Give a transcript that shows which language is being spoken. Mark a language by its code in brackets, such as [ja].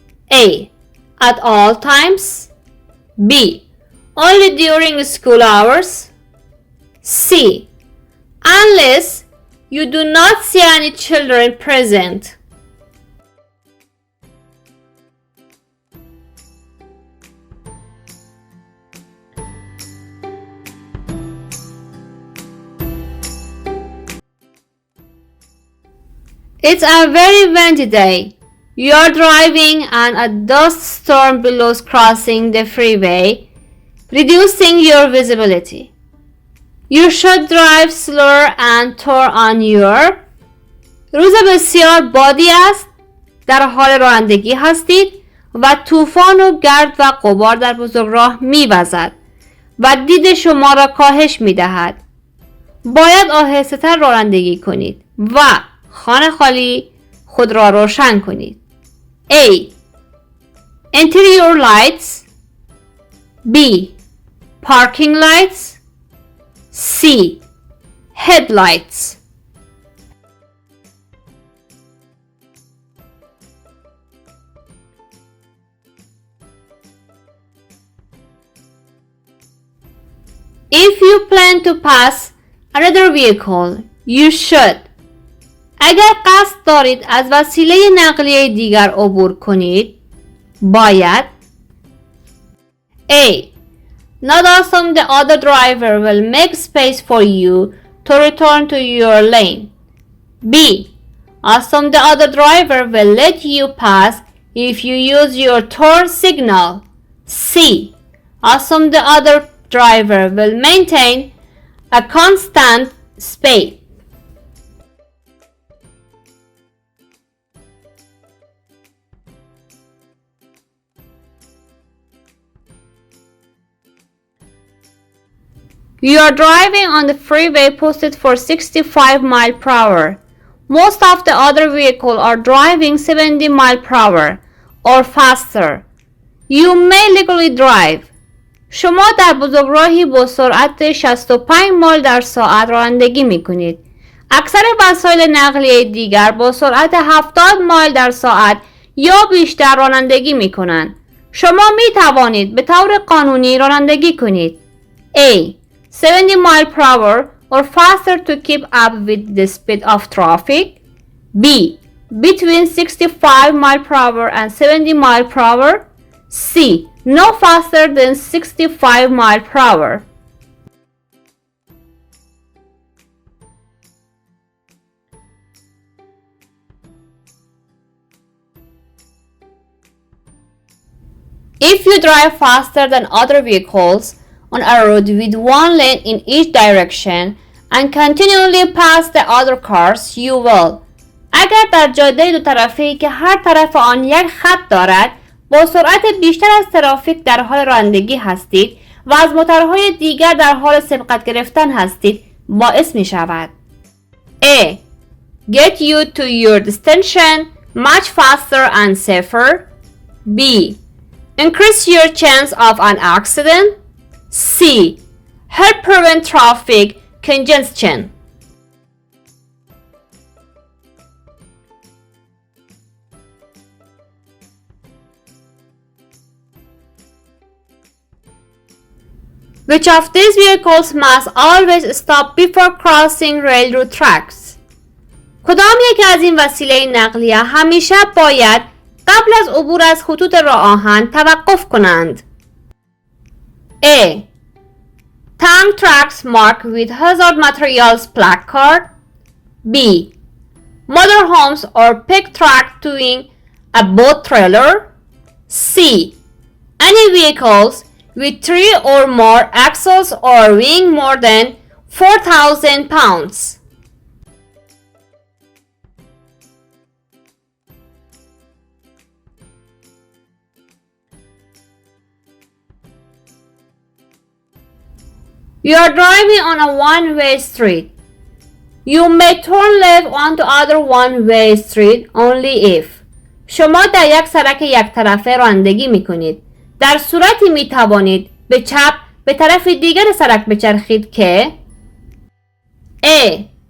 [en] A. At all times. B. Only during school hours. C. Unless you do not see any children present. It's a very windy day. You're driving and a dust storm blows crossing the freeway, reducing your visibility. You should drive slower and turn on your. [fa] روز بسیار بادی است. در حال رانندگی هستید و طوفان و گرد و غبار در بزرگراه می‌وزد و دید شما را کاهش می‌دهد. باید آهسته‌تر رانندگی کنید و خانه خالی خود را روشن کنید. [en] A. Interior lights. B. Parking lights. C. Headlights. If you plan to pass another vehicle, you should. [fa] اگر قصد دارید از وسیله نقلیه دیگر عبور کنید، باید A. [en] Not assume the other driver will make space for you to return to your lane. B. Assume the other driver will let you pass if you use your turn signal. C. Assume the other driver will maintain a constant speed. You are driving on the freeway posted for 65 miles per hour. Most of the other vehicles are driving 70 miles per hour or faster. You may legally drive. [fa] شما در بزرگراهی با سرعت 65 مایل در ساعت رانندگی می کنید. اکثر وسایل نقلیه دیگر با سرعت 70 مایل در ساعت یا بیشتر رانندگی می کنند. شما می توانید به طور قانونی رانندگی کنید. [en] A. 70 miles per hour or faster to keep up with the speed of traffic. B. Between 65 miles per hour and 70 miles per hour. C. No faster than 65 miles per hour. If you drive faster than other vehicles on a road with one lane in each direction and continually pass the other cars, you will. [fa] اگر در جاده دو طرفه‌ای که هر طرف آن یک خط دارد با سرعت بیشتر از ترافیک در حال رانندگی هستید و از موترهای دیگر در حال سبقت گرفتن هستید، باعث می شود A. [en] Get you to your destination much faster and safer. B. Increase your chance of an accident. C. Help prevent traffic congestion. Which of these vehicles must always stop before crossing railroad tracks? [fa] کدام یک از این وسیله نقلیه همیشه باید قبل از عبور از خطوط راه آهن توقف کنند؟ A. [en] Tank tracks marked with hazard materials placard. B. Motorhomes or pig track towing a boat trailer. C. Any vehicles with 3 or more axles or weighing more than 4,000 pounds. You are driving on a one-way street. You may turn left onto other one-way street only if. [fa] شما در یک سرک یک طرفه رانندگی می کنید. در صورتی می توانید به چپ به طرف دیگر سرک بچرخید که A.